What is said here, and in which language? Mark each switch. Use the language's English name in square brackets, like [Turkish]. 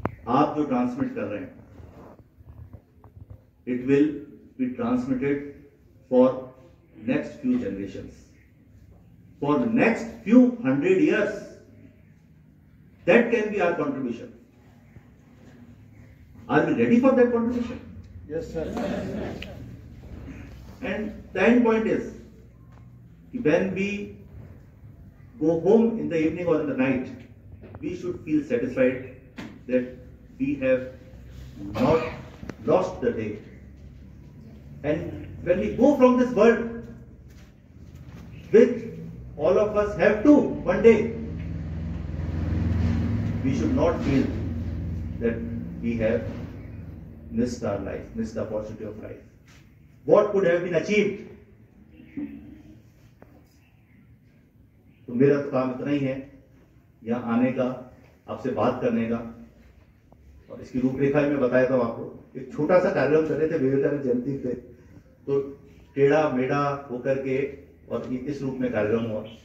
[Hindi] आप जो ट्रांसमिट कर रहे हैं, [English] It will be transmitted for next few generations, for next few 100 years. That can be our contribution. Are we ready for that contribution? Yes, sir. And the end point is, when we go home in the evening or in the night, we should feel satisfied that we have not lost the day. And when we go from this world, which all of us have to one day, we should not feel that we have missed our life, missed the opportunity of life. What could have been achieved? [Hindi] तो मेरा तो काम इतना ही है, यहाँ आने का, आपसे बात करने का, और इसकी रूपरेखा मैं बताया था आपको। एक छोटा सा कार्यक्रम कर रहे थे विवेकानंद जयंती पे, तो टेढ़ा मेढ़ा होकर के और इस रूप में कार्यक्रम हुआ।